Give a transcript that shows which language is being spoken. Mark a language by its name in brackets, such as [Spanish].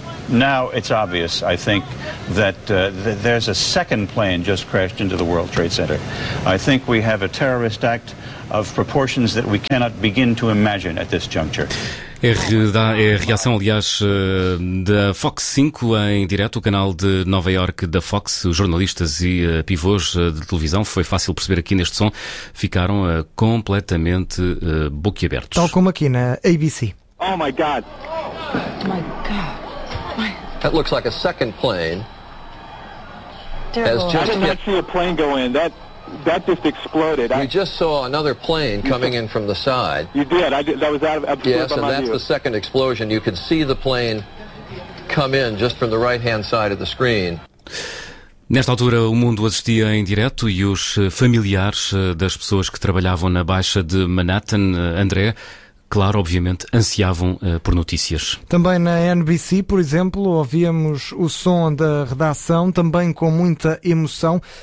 [English] You Now it's obvious, I think, that there's a second plane just crashed into the World Trade Center. I think we have a terrorist act of proportions that we cannot begin to imagine at this juncture. [Portuguese] É a reação, aliás, da Fox 5 em direto, o canal de Nova Iorque da Fox. Os jornalistas e pivôs de televisão, foi fácil perceber aqui neste som, ficaram completamente boquiabertos. Tal como aqui na ABC. [English] Oh my God! Oh my God! That looks like a second plane. Terrible. Just I did not see a plane go in. That just exploded. You just saw another plane coming in from the side. You did. That was out of absolutely yes, and that's view. The second explosion. You could see the plane come in just from the right-hand side of the screen. [Portuguese] Nesta altura, o mundo assistia em direto e os familiares das pessoas que trabalhavam na Baixa de Manhattan, André, claro, obviamente, ansiavam por notícias. Também na NBC, por exemplo, ouvíamos o som da redação, também com muita emoção.